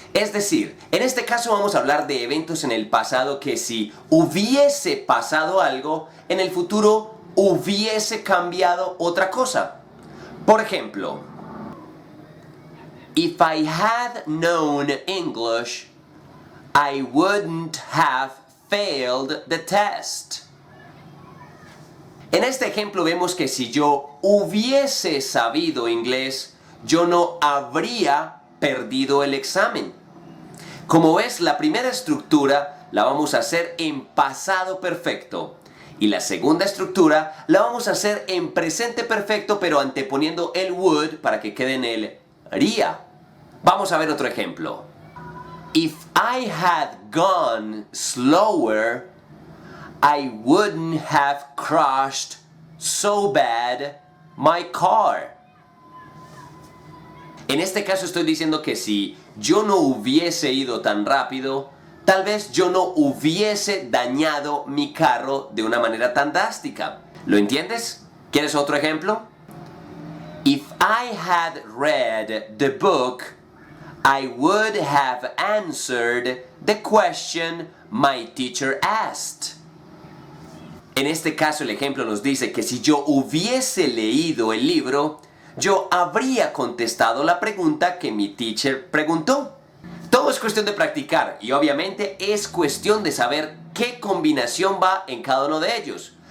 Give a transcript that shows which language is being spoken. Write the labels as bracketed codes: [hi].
[es] Es decir, en este caso vamos a hablar de eventos en el pasado que si hubiese pasado algo, en el futuro hubiese cambiado otra cosa. Por ejemplo, [en] if I had known English, I wouldn't have failed the test. [es] En este ejemplo vemos que si yo hubiese sabido inglés, yo no habría perdido el examen. Como ves, la primera estructura la vamos a hacer en pasado perfecto. Y la segunda estructura la vamos a hacer en presente perfecto, pero anteponiendo el would para que quede en el ría. Vamos a ver otro ejemplo. [en] If I had gone slower, I wouldn't have crashed so bad my car. [es] En este caso estoy diciendo que si yo no hubiese ido tan rápido, tal vez yo no hubiese dañado mi carro de una manera tan drástica. ¿Lo entiendes? ¿Quieres otro ejemplo? [en] If I had read the book, I would have answered the question my teacher asked. [es] En este caso el ejemplo nos dice que si yo hubiese leído el libro, yo habría contestado la pregunta que mi teacher preguntó. Todo es cuestión de practicar y obviamente es cuestión de saber qué combinación va en cada uno de ellos.